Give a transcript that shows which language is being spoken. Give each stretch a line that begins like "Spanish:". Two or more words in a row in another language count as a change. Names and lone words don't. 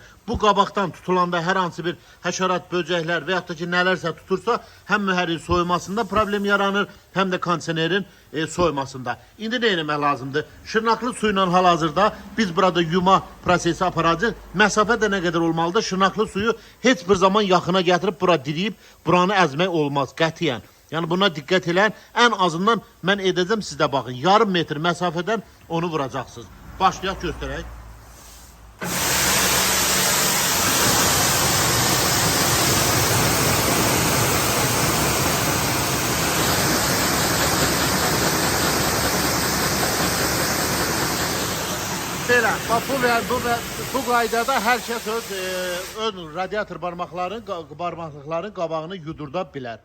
Azerbaijani: Bu qabaqdan tutulanda hər hansı bir həşərat, böcəklər və yaxud da ki, nələrsə tutursa, həm mühərrin soyumasında problem yaranır, həm də kondisionerin soyumasında. İndi nə etmək lazımdır? Şırnaqlı su ilə hal-hazırda biz burada yuma prosesi aparacağıq. Məsafə də nə qədər olmalıdır? Şırnaqlı suyu heç bir zaman yaxına gətirib bura diriyib, buranı əzmək olmaz qətiyyən.
Turkish: Yani buna dikkat edin. En azından ben edeceğim, siz de bakın. Yarım metre mesafeden onu vuracaksınız.
Azerbaijani: Başlayaq göstereyim. Belə, bax bu qaydada hər kəs öz radiator barmaqlıqların qabağını yudurda bilər.